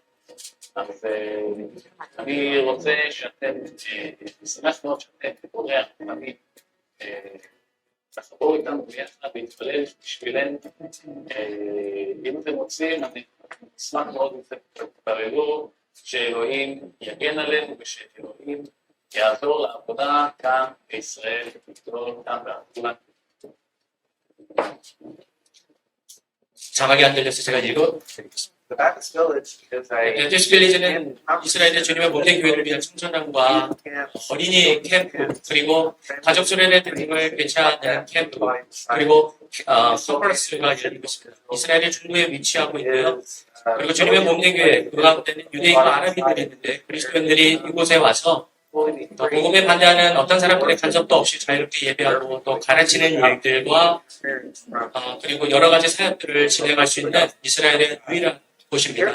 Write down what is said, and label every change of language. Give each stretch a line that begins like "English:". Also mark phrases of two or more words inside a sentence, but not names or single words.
Hebrew: אז אני רוצה שאתם, נשמח מאוד שאתם תקורי הרוחנית, תחברו איתנו ביחד להתפלל בשבילנו. אם אתם רוצים, אני אשמח מאוד אם אתם תתפללו שאלוהים יגן עלינו ושאלוהים יעזור לעבודה כאן בישראל, ותגדול כאן בעבודה.
Korean: 자막이 안 들려서 제가 읽어드리겠습니다.
English: The Baptist Village is a
Korean: 베티스 빌리지는 이스라엘의 주님의 몸된 교회를 위한 청소년과 어린이 캠프, 그리고 가족 수련회 등을 개최하는 캠프, 그리고 서퍼스가 열리고 있습니다. 이스라엘의 중부에 위치하고 있고요. 그리고 주님의 몸된 교회, 그 가운데는 유대인과 아랍인들이 있는데 그리스도인들이 이곳에 와서 또 복음에 반대하는 어떤 사람들의 간섭도 없이 자유롭게 예배하고 또 가르치는 일들과 그리고 여러 가지 사역들을 진행할 수 있는 이스라엘의 유일한 곳입니다.